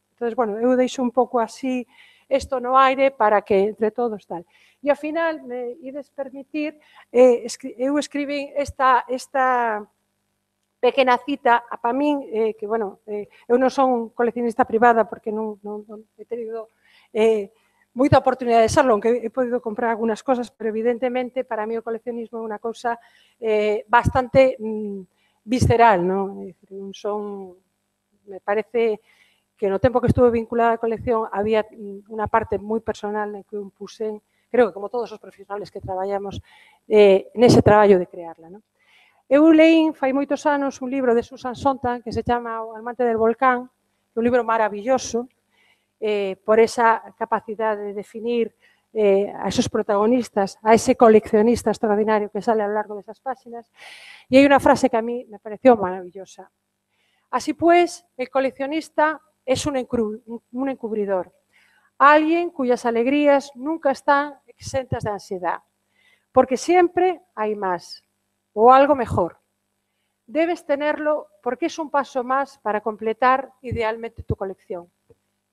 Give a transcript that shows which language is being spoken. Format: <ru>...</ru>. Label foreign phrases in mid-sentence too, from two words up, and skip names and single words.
<gl>Entón, bueno, eu deixo un pouco así isto no aire para que entre todos tal. E ao final, me ides permitir, eu escribín esta pequena cita, para min, que, bueno, eu non son coleccionista privada porque non</gl> <es>he tenido</es> <gl>moita oportunidade de serlo,</gl> <es>aunque he podido comprar algunas cosas,</es> <gl>pero evidentemente</gl> <es>para mí</es> <gl>o coleccionismo é unha cousa bastante visceral, non? Me parece que no tempo que estuve vinculada á colección había unha parte moi personal en que eu puxen, creo que como todos os profesionales que traballamos nese traballo de crearla, non? Eu leí fai moitos anos un libro de Susan Sontag que se chama O amante del volcán, que é un libro maravilloso, por esa capacidade de definir a esos protagonistas, a ese coleccionista extraordinario que</gl> <es>sale a lo largo</es> <gl>desas páxinas. E hai unha frase que</gl> <es>a mí me pareció maravillosa. Así pues, el coleccionista es un encubridor, alguien cuyas alegrías nunca están exentas de ansiedad, porque siempre hay más o algo mejor. Debes tenerlo porque es un paso más para completar idealmente tu colección.</es>